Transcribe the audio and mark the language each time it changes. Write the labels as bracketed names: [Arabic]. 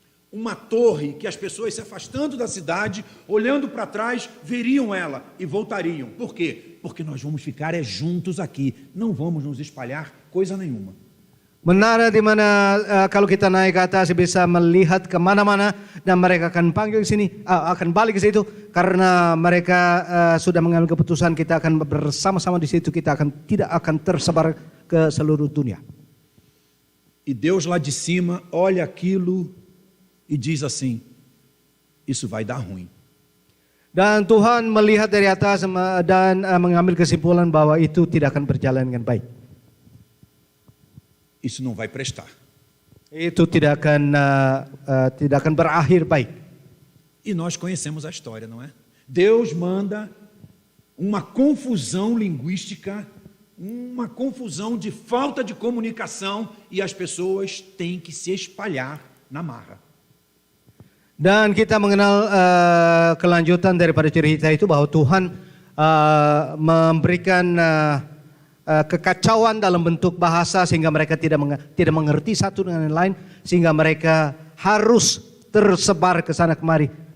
[Portuguese] Uma torre que as pessoas se afastando da cidade, olhando para trás, veriam ela e voltariam. Por quê? Porque nós vamos ficar juntos aqui, não vamos nos espalhar coisa nenhuma. [Indonesian] Menara di mana kalau kita naik ke atas bisa melihat kemana-mana dan mereka akan panggil sini, akan balik ke situ karena mereka sudah mengambil keputusan kita akan bersama-sama di situ, kita tidak akan tersebar ke seluruh dunia. [Portuguese] E Deus lá de cima olha aquilo e diz assim: isso vai dar ruim. [Indonesian] Dan Tuhan melihat dari atas dan mengambil kesimpulan bahwa itu tidak akan berjalan dengan baik. [Portuguese] Isso não vai prestar. [Indonesian] Itu tidak akan berakhir baik. [Portuguese] E nós conhecemos a história, não é? Deus manda uma confusão linguística, uma confusão de falta de comunicação e as pessoas têm que se espalhar na marra. [Indonesian] Dan kita mengenal kelanjutan daripada cerita itu bahwa Tuhan memberikan kekacauan dalam bentuk bahasa sehingga mereka tidak mengerti satu dengan yang lain, sehingga mereka harus tersebar ke sana kemari.